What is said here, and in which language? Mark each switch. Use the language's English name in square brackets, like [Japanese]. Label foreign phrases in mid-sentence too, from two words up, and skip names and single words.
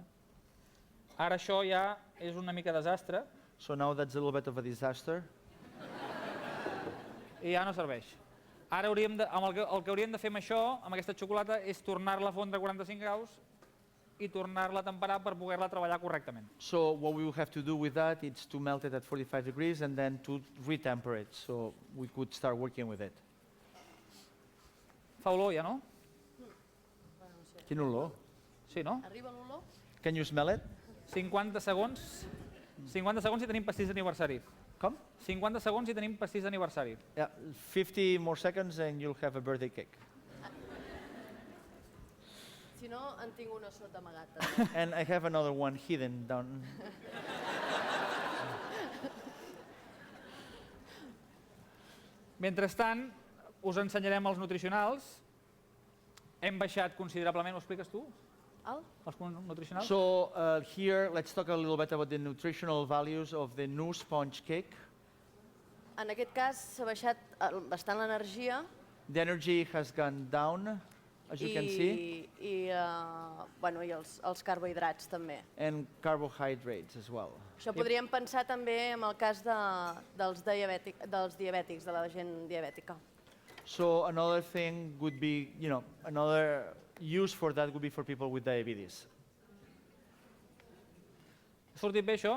[Catalan] Ara això ja és una mica desastre [English] So now that's a little bit of a disaster. [Catalan] i ja no serveix. Ara el que hauríem de fer amb això, amb aquesta xocolata, és tornar-la a fondre a 45 graus i tornar-la a temperar per poder-la treballar correctament. [English] So what we will have to do with that is to melt it at 45 degrees and then to retemper it, so we could start working with it. [Catalan] Fa olor ja, no? Quin olor? Sí, no? Arriba l'olor? [English] Can you smell it? [Catalan] 50 segons. 50 segons i tenim pastís d'aniversari. [English] Come. [Catalan] 50 segons i tenim pastís d'aniversari. [English] Yeah, 50 more seconds and you'll have a birthday cake. [Catalan] Si no, en tinc una sota amagat. També. [English] And I have another one hidden down. [Catalan] Mentrestant, us ensenyarem els nutricionals. Hem baixat considerablement, ho expliques tu? El? Els nutricionals? [English] So here, let's talk a little bit about the nutritional values of the new sponge cake. [Catalan] En aquest cas s'ha baixat bastant l'energia [English] The energy has gone down, as you can see, [Catalan] i els carbohidrats també. [English] and carbohydrates as well. [Catalan] Això podríem pensar també en el cas dels diabètics, de la gent diabètica. [English] So another thing would be, another use for that would be for people with diabetes. [Catalan] Ha sortit bé això?